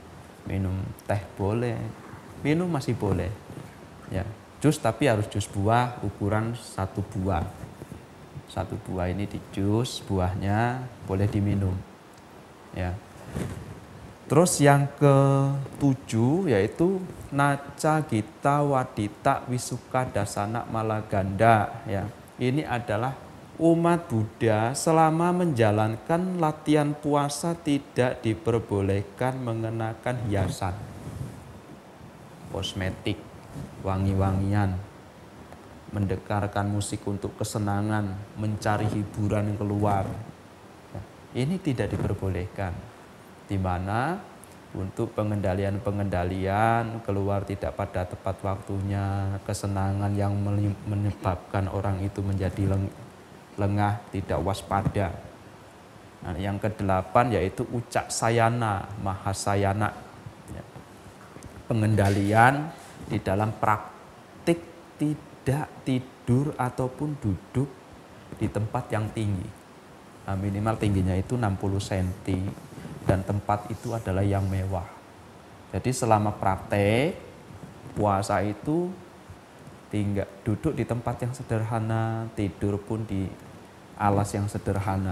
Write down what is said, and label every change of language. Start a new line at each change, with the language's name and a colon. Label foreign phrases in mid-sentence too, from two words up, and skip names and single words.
Indonesian: Minum teh boleh, minum masih boleh. Ya, jus tapi harus jus buah ukuran 1 buah. 1 buah ini di jus, buahnya boleh diminum. Ya. Terus yang ke-7 yaitu
Pali: naca gita wadita wisuka dasana malaganda.
Indonesian: Ya. Ini adalah umat Buddha selama menjalankan latihan puasa tidak diperbolehkan mengenakan hiasan, kosmetik, wangi-wangian, mendengarkan musik untuk kesenangan, mencari hiburan keluar. Ini tidak diperbolehkan. Di mana untuk pengendalian keluar tidak pada tepat waktunya, kesenangan yang menyebabkan orang itu menjadi lengah, tidak waspada. Nah, yang ke-8 yaitu
Pali: ucak sayana, mahasayana.
Indonesian: Ya. Pengendalian di dalam praktik tidak tidur ataupun duduk di tempat yang tinggi. Nah, minimal tingginya itu 60 cm. Dan tempat itu adalah yang mewah. Jadi selama praktek puasa itu duduk di tempat yang sederhana, tidur pun di alas yang sederhana.